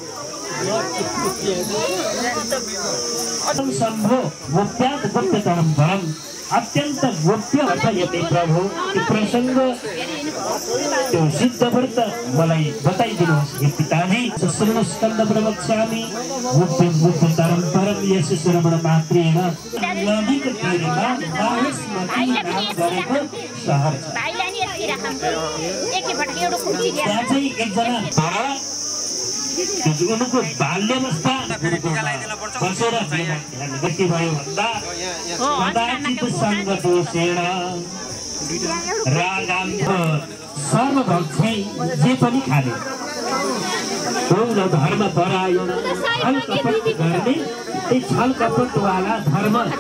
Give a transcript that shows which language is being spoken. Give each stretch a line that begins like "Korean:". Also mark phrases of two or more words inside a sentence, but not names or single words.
Sanskrit: सम्भो गोप्यात् गोप्यतरं वरम्
Nepali: अत्यन्त गोप्य अर्थ यति प्रभु त्यो प्रसङ्ग त्यो सिद्ध व्रत मलाई बताइदिनुहोस् हे पिताजी
Sanskrit: श्रीमन स्कन्द प्रवक्ष्यामि गोप्यं गोप्यतरं परं यस्य श्रवण मात्रेण
Nepali: नदीको तीरमा बाहुस्मती नाम गरेको सहर छ त्यहाँ चाहिँ एकजना उनको बाल्यावस्था बसेर के भयो भन्दा
Sanskrit: कदाचित सङ्ग दोषेण रागान्त सर्वभक्षै
Nepali: जे पनि खाने धर्म परायण छल कपट गर्ने त्यही छल कपटवाला धर्म